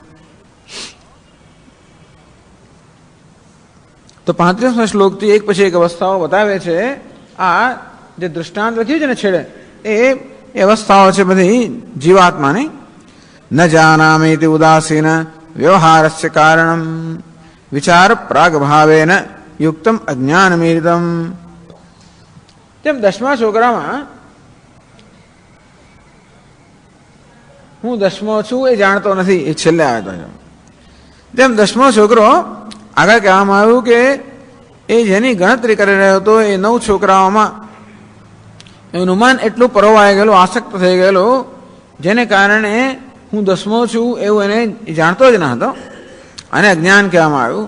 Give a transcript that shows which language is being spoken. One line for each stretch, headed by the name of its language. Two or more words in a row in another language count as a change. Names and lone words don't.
Gujarati: તો 35મા શ્લોકથી એક પછી એક અવસ્થાઓ બતાવે છે. આ જે દૃષ્ટાંત લખ્યું છે ને છેડે, એ અવસ્થાઓ છે બધી જીવાત્માની.
Sanskrit: न जानामीति उदासीन व्यवहारस्य कारणम विचार प्रागभावेन युक्तम अज्ञानमीरितम.
Gujarati: તેમ 10મા છોકરામાં હું 10મો છું એ જાણતો નથી, એ છેલ્લે આવે તો. તેમ 10મો છોકરો આગળ કહેવામાં આવ્યું કે એ જેની ગણતરી કરી રહ્યો હતો એ 9 છોકરાઓમાં એનું મન એટલું પરોવાઈ ગયેલું, આસક્ત થઈ ગયેલું, જેને કારણે હું 10મો છું એવું એને જાણતો જ ન હતો, અને અજ્ઞાન કહેવામાં આવ્યું.